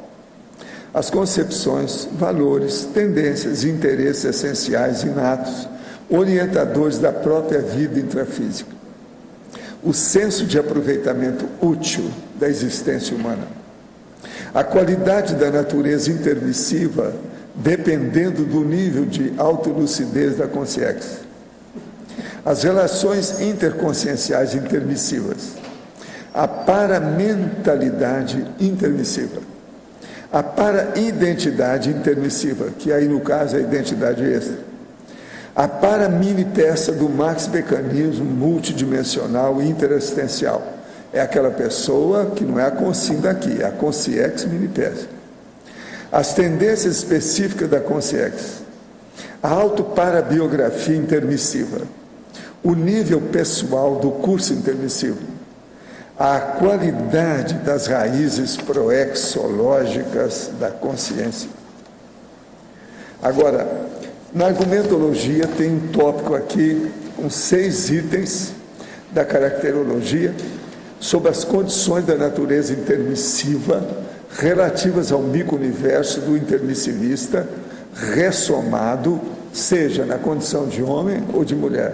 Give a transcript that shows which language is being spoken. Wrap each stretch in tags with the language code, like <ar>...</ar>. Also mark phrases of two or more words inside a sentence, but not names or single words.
<pt>As concepções, valores, tendências e interesses essenciais inatos, orientadores da própria vida intrafísica. O senso de aproveitamento útil da existência humana. A qualidade da natureza intermissiva, dependendo do nível de autolucidez da consciência. As relações interconscienciais intermissivas. A paramentalidade intermissiva. A para-identidade intermissiva, que aí no caso é a identidade extra. A para-mini-peça do max-mecanismo multidimensional interassistencial. É aquela pessoa que não é a consim daqui, é a consciex mini-peça. As tendências específicas da consciex. A auto-parabiografia intermissiva. O nível pessoal do curso intermissivo. A qualidade das raízes proexológicas da consciência. Agora, na argumentologia tem um tópico aqui com 6 itens da caracterologia sobre as condições da natureza intermissiva relativas ao micro-universo do intermissivista ressomado, seja na condição de homem ou de mulher.</pt>